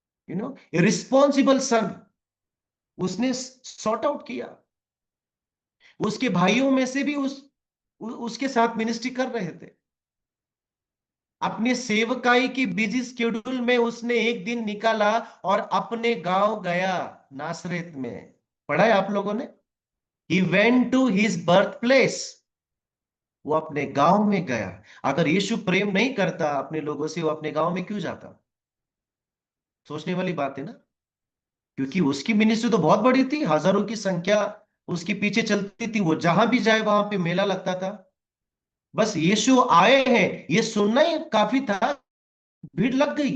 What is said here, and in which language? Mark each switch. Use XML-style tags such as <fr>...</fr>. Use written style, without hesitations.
<en>responsible son</en> <hi>उसने sort out किया। उसके भाइयों में से भी उसके साथ मिनिस्ट्री कर रहे थे। अपने सेवकाई की बिजी शेड्यूल में उसने एक दिन निकाला और अपने गांव गया, नासरेत में। पढ़ा है आप लोगों ने?</hi> <en>He went to his birthplace.</en> <hi>वो अपने गांव में गया। अगर यीशु प्रेम नहीं करता अपने लोगों से, वो अपने गांव में क्यों जाता? सोचने वाली बात है ना। क्योंकि उसकी मिनिस्ट्री तो बहुत बड़ी थी, हजारों की संख्या उसके पीछे चलती थी, वो जहां भी जाए वहां पे मेला लगता था। बस यीशु आए हैं ये सुनना ही काफी था, भीड़ लग गई।</hi>